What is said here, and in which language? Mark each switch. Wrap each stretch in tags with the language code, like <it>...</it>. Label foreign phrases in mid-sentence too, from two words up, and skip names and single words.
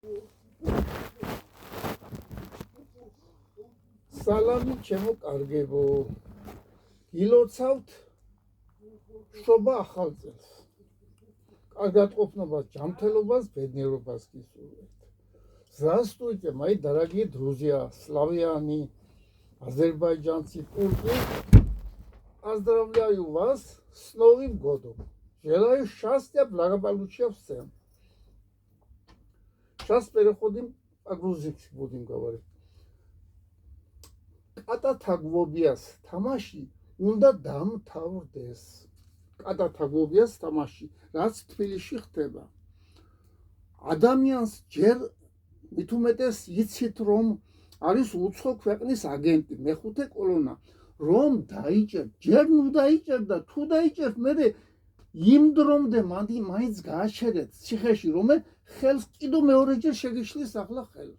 <ka>სალამი ჩემო კარგებო, გილოცავთ შობა ახალ წელს. კარგად ყოფნობას, ჯანმრთელობას, ბედნიერობას გისურვებთ.</ka> <ru>Здравствуйте, мои дорогие друзья, славяне, азербайджанцы, турки. Поздравляю вас с Новым годом. Желаю счастья, благополучия всем. Сейчас переходим по-грузински будем говорить.</ru> <ka>Კატათაგვობიას თამაში უნდა დამთავრდეს. კატათაგვობიას თამაში, რაც თბილისში ხდება. ადამიანს ჯერ მით უმეტეს იცით, რომ არის უცხო ქვეყნის აგენტი, მეხუთე კოლონა, რომ დაიჭერ, ჯერ ნუ დაიჭერდა, თუ დაიჭერთ, მერე იმ დრომდე მაინც გააჩერეთ ციხეში, რომ ხელს კიდო მეორეჯერ შეგიშლის ახლა ხელს.</ka>